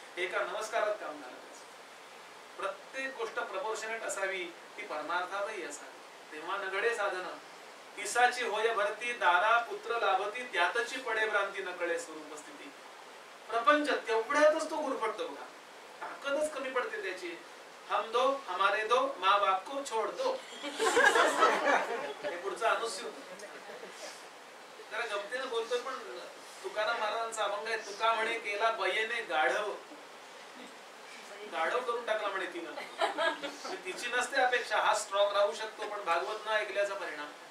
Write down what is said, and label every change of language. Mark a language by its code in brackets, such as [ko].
[mr] एका नमस्कारात काम झालं. प्रत्येक गोष्ट प्रपोर्शनेट असावी, ती परमार्थातही असावी. तेव्हा नगडे साधन. तिसाची होय भरती, दारा पुत्र लाभती, त्यातची पडे भ्रांती, नकळे स्वरूप स्थिती. प्रपंच तेवढ्यातच तो गुरफटतो बघा. ताकदच कमी पडते त्याची. [hi] हम दो हमारे दो, माँ बाप को छोड़ दो. [mr] हे पुढचं अनुस्यूत जरा गमतीनं बोलतोय, पण तुकाराम महाराजांचा अभंग आहे. तुका म्हणे केला बयेने गाढव. गाढव करून टाकला म्हणे तिनं. तिची नसते अपेक्षा, हा स्ट्रॉंग राहू शकतो, पण भागवत न ऐकल्याचा परिणाम.